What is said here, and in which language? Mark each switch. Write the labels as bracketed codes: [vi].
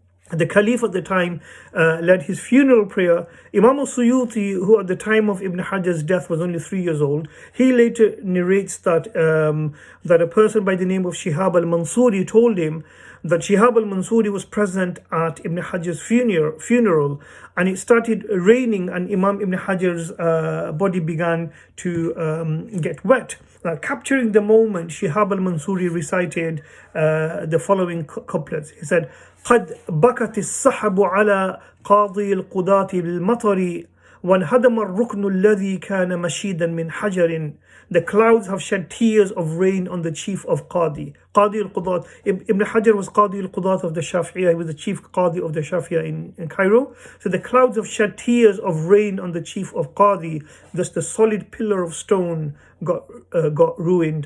[en] The Caliph at the time led his funeral prayer. Imam al-Suyuti, who at the time of Ibn Hajar's death was only 3 years old, he later narrates that that a person by the name of Shihab al-Mansuri told him that Shihab al-Mansuri was present at Ibn Hajar's funeral, and it started raining, and Imam Ibn Hajar's body began to get wet. Now, capturing the moment, Shihab al-Mansuri recited the following couplets. He said, [ar] قد بكت السحب على قاضي القضاة بالمطر وانهدم الركن الذي كان مشيدا من حجر. [en] The clouds have shed tears of rain on the chief of Qadi. Qadi al-Qudat. Ibn Hajar was Qadi al-Qudat of the Shafi'iyah. He was the chief Qadi of the Shafi'iyah in Cairo. So the clouds have shed tears of rain on the chief of Qadi. Thus the solid pillar of stone got ruined.